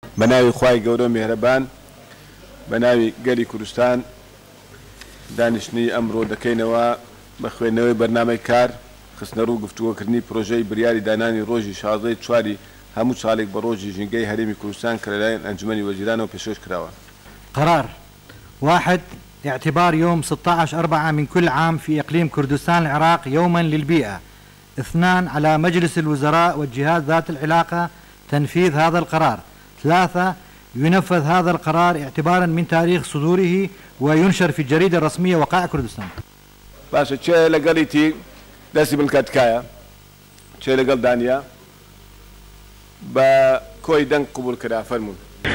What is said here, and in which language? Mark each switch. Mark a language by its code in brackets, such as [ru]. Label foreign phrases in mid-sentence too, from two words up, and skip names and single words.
[ckb] بناوي خواي گەورە میهرەبان بناوي گەلی کوردستان دانیشتنی ئەمڕۆ دەکەینەوە بە خوێندنەوەی بەرنامەی کار خستنە ڕوو گفتوگۆکردنی پرۆژەی بریاری دانانی ڕۆژی 16 چواری هەموو ساڵێک بە ڕۆژی ژینگەی هەرێمی کوردستان کە لەلایەن ئەنجومەنی وەزیرانەوە پێشکەش کراوە. [ar] قرار 1. اعتبار يوم 16/4 من كل عام في إقليم كردستان العراق يوما للبيئة. 2. على مجلس الوزراء والجهات ذات العلاقة تنفيذ هذا القرار. 3. ينفذ هذا القرار اعتبارا من تاريخ صدوره وينشر في الجريدة الرسمية وقائع كردستان. [ckb] باشا چه لەگەڵیتی دەستی بنکەتکایە چه لەگەڵ دانیا بە کۆی دەنگ قبول کرا فەرموون.